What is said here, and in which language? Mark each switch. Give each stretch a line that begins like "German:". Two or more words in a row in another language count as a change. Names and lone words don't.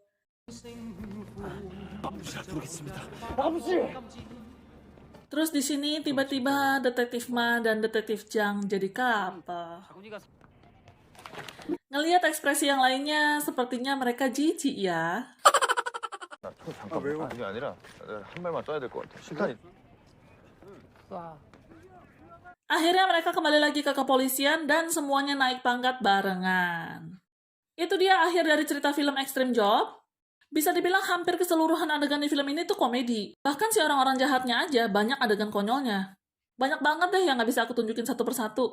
Indonesian: Terus di sini tiba-tiba detektif Ma dan detektif Jang jadi couple. Ngelihat ekspresi yang lainnya, sepertinya mereka jijik ya.
Korean: 잠깐만. 그게 아니라 한 발만 쏴야 될 것 같아. 실탄이.
Indonesian: Akhirnya mereka kembali lagi ke kepolisian dan semuanya naik pangkat barengan. Itu dia akhir dari cerita film Extreme Job. Bisa dibilang hampir keseluruhan adegan di film ini tuh komedi. Bahkan si orang-orang jahatnya aja banyak adegan konyolnya. Banyak banget deh yang gak bisa aku tunjukin satu persatu.